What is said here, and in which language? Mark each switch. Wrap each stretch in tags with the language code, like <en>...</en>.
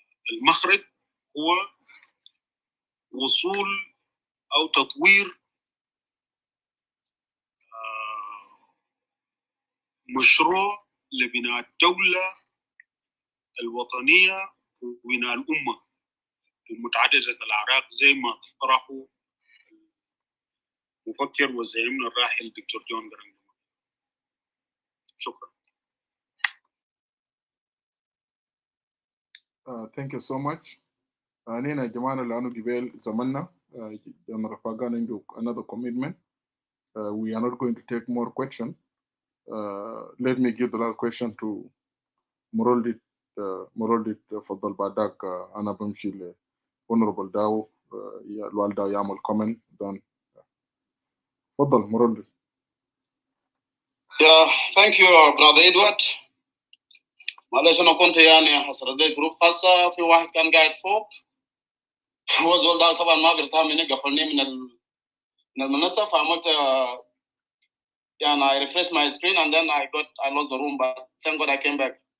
<ar>والمخرج هو وصول او تطوير مشروع لبناء الدولة الوطنية وبناء الأمة المتعددة الأعراق زي ما طرحوا المفكر وزعيمنا الراحل دكتور جون جرانج. شكرا.</ar> <en>Thank you so much.</en> <ar>أنا جماعة لأنه قبل زماننا جنرال فاغان عنده</ar> <en>another commitment. We are not going to take more questions. Let me give the last question to Moroldit.</en> <ar>Moroldit فضل بعدك أنا بمشي ل Honorable Dao الوالدة يعمل comment then. تفضل Moroldit.</ar> <en>Thank you brother Edward.</en> <ar>معلش أنا كنت يعني حصلت لي ظروف خاصة، في واحد كان قاعد فوق هو زول ده طبعا ما بيرتاح مني، قفلني من المنصة، فعملت يعني</ar> <en>I refreshed my screen and then I lost the room, but thank God I came back.</en>